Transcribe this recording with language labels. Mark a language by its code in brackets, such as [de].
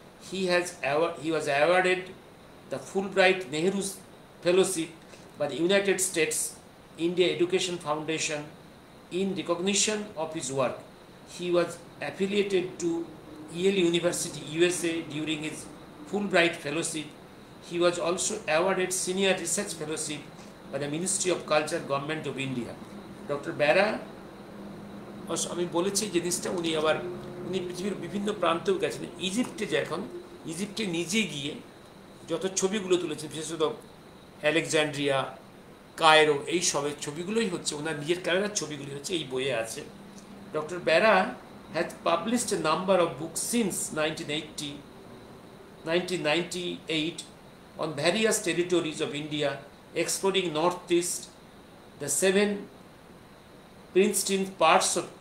[en] He was awarded the Fulbright Nehru Fellowship by the United States India Education Foundation in recognition of his work. He was affiliated to Yale University, USA during his Fulbright Fellowship. He was also awarded Senior Research Fellowship by the Ministry of Culture, Government of India. Dr. [bn] Bera, আমি বলেছি জিনিসটা উনি পৃথিবীর বিভিন্ন প্রান্তেও গেছেন। ইজিপ্টে নিজে গিয়ে যত ছবিগুলো তুলেছেন, বিশেষত আলেকজান্ড্রিয়া, কায়রো, এই সবের ছবিগুলোই হচ্ছে ওনার নিজের ক্যামেরার ছবিগুলি হচ্ছে এই বইয়ে আছে। [en] doctor Bera has published a number of books since 1998 on various territories of India, exploring northeast, the 7 Princeton Pearls